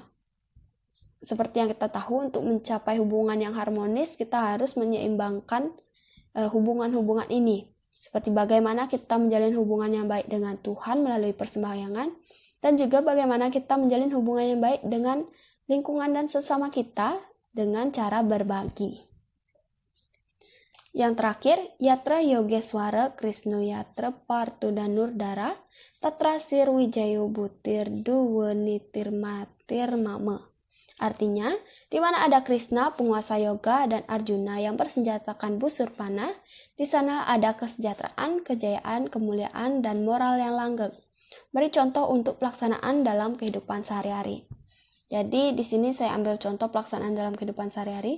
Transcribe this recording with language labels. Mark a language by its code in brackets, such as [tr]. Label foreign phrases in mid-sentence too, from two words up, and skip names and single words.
[id] Seperti yang kita tahu, untuk mencapai hubungan yang harmonis, kita harus menyeimbangkan hubungan-hubungan ini. Seperti bagaimana kita menjalin hubungan yang baik dengan Tuhan melalui persembahyangan, dan juga bagaimana kita menjalin hubungan yang baik dengan lingkungan dan sesama kita dengan cara berbagi. Yang terakhir, [sa] Yatra Yogeswara Krishna Yatra Partudanurdara Tatrasir Wijayo Butir Duwenitir Matir Mama. [id] Artinya, di mana ada Krishna, penguasa yoga, dan Arjuna yang bersenjatakan busur panah, di sana ada kesejahteraan, kejayaan, kemuliaan, dan moral yang langgeng. Beri contoh untuk pelaksanaan dalam kehidupan sehari-hari. Jadi di sini saya ambil contoh pelaksanaan dalam kehidupan sehari-hari.